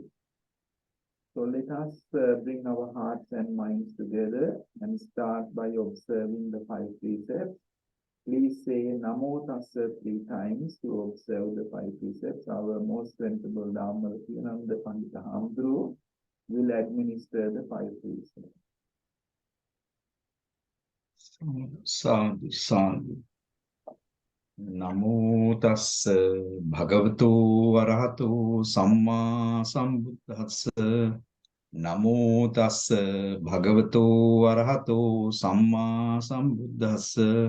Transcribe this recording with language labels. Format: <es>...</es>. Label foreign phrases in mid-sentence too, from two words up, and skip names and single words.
<en>So let us bring our hearts and minds together and start by observing the 5 precepts. Please say</en> <pi>Namo Tassa</pi> <en>3 times to observe the 5 precepts. Our most venerable Dhamma the Pandita Hamdru will administer the 5 precepts.</en> <pi>Sadhu, sadhu. Namo tassa bhagavato arahato samma sambuddhassa. Namo tassa bhagavato arahato samma sambuddhassa.</pi>